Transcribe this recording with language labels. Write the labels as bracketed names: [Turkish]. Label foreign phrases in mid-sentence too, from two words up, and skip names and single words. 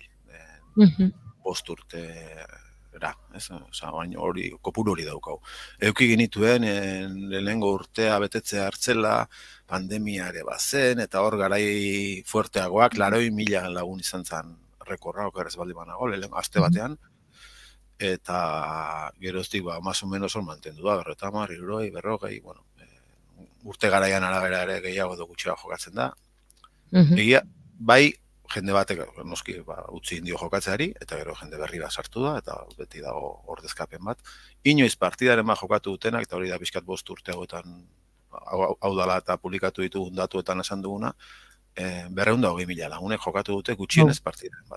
[Basque] 5 urtera, hori kopuru hori daukau. Euki genituen lehenengo urtea betetzea hartzela, pandemia ere bazen, eta hor garai fuerteagoak, 80.000 lagun izan zen rekorra, okerrez baldi banago, lehenengo aste batean, eta geroztik [Spanish] más o menos [Basque] hor mantendu da, 50, 60, 40, bueno, urte garaian arabera ere gehiago edo gutxiago jokatzen da, Egia, bai, jende batek, noski, utzi indio jokatzeari, eta gero jende berri bat sartu da, eta beti dago ordezkapen bat. Inoiz partidaren bat jokatu dutenak, eta hori da pixkat 5 urte hauetan, hau dala eta publikatu ditugun datuetan esan duguna, 220.000 lagunek jokatu dute gutxienez partidaren bat.